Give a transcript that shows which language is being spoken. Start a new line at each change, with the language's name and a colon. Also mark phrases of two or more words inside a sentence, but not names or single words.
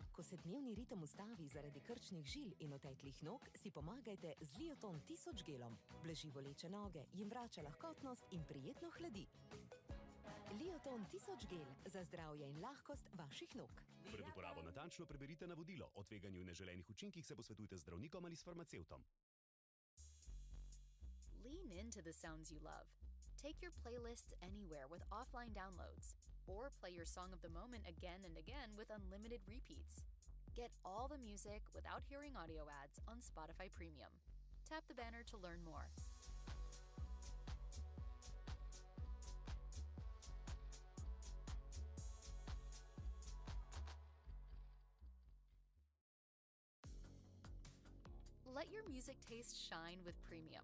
Slovenian: se dnevni ritem ustavi zaradi krčnih žil in oteklih nog, si pomagajte z Lioton 1000 gelom. Blaži boleče noge, jim vrača lahkotnost in prijetno hladi. Lioton 1000 gel za zdravje in lahkost vaših nog. Pred uporabo natančno preberite navodilo. O tveganju in neželenih učinkih se posvetujte z zdravnikom ali s farmacevtom.
English: Lean into the sounds you love. Take your playlists anywhere with offline downloads, or play your song of the moment again and again with unlimited repeats. Get all the music without hearing audio ads on Spotify Premium. Tap the banner to learn more. Let your music taste shine with Premium.